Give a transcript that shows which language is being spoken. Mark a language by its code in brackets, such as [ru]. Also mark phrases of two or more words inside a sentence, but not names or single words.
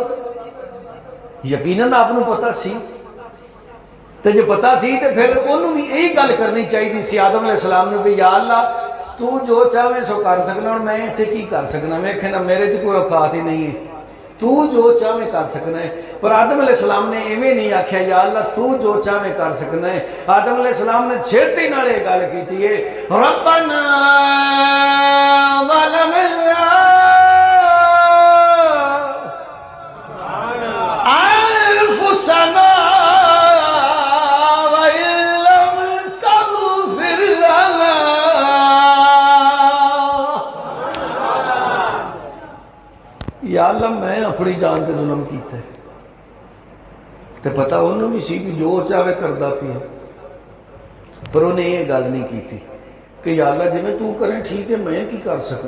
[pa] یقیناً آپ کو پتا سی, تے جو پتا سی تے پھر انہوں بھی یہی گل کرنی چاہیے سی آدم [ar] علیہ السلام [pa] نے بھی [ar] یا اللہ [pa] تو جو چاہے سو کر سکنا, اور میں اتنے کی کر سکنا, میں کہنا میرے تو کوئی اوقات ہی نہیں ہے, تو جو چاہے کر سکنا ہے. پر آدم [ar] علیہ السلام [pa] نے ایویں نہیں آخیا [ar] یا اللہ [pa] تو جو چاہے کر سکنا ہے. آدم [ar] علیہ السلام [pa] نے چھیتی نال یہ گل کی ہے [ar] ربنا ظلمنا انفسنا یا اللہ [pa] میں اپنی جان سے ظلم کیتا ہے. تو پتہ انہوں بھی سی کہ جو چاہے کردا پیا, پر انہیں یہ گل نہیں کی تھی کہ [ar] یا اللہ [pa] جی میں تو کریں ٹھیک ہے, میں کی کر سکنا.